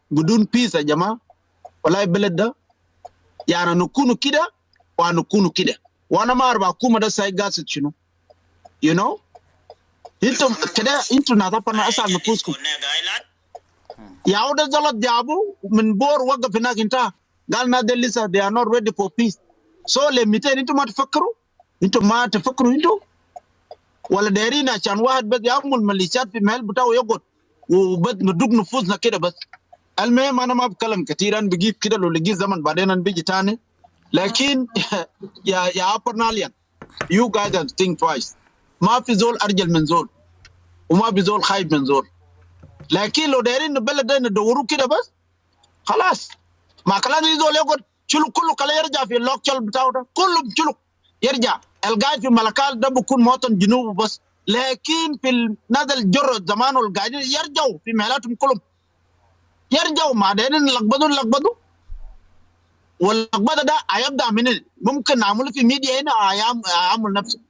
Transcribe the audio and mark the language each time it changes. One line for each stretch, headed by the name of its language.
Arabic: بدون بيس يا جماعة والله البلد ده يعني نكونوا كده ونكونوا كده. وأنا ما أعرف حكومة ده ساي قاصد شنو.
English: you know
Arabic: انتم كده انتم ناس أبرنا أسأل نفوسكم. يا عودة زلط جابوا من بور وقف هناك انتهى. قال نادي لسه
English: they are not ready for peace.
Arabic: لمتين انتم ما تفكروا انتم ولا دايرين عشان واحد بس يعمل ميليشيات في المحل بتاعه يقعد وبس ندوق نفوسنا كده بس. المهم انا ما بتكلم كثير. انا بجيب كده لو لقيت زمن بعدين انا بيجي تاني. لكن يا ابرناليان
English: you guys have to think twice.
Arabic: ما في زول ارجل من زول وما في زول خايف من زول. لكن لو دايرين البلد ده ندوروه كده بس خلاص ما كلام يزول يقعد شلو كله كله يرجع في اللوكشل بتاعه ده كله شلو يرجع. القاعد في ملكال ده بكون مواطن جنوب بس. لكن في نادي الجرد زمان والقاعدين يرجعوا في محلاتهم كلهم يرجعوا ما دايرين نلقبضوا واللقبضه ده هيبدا من ممكن نعمله في ميديا هنا اعمل نفسه.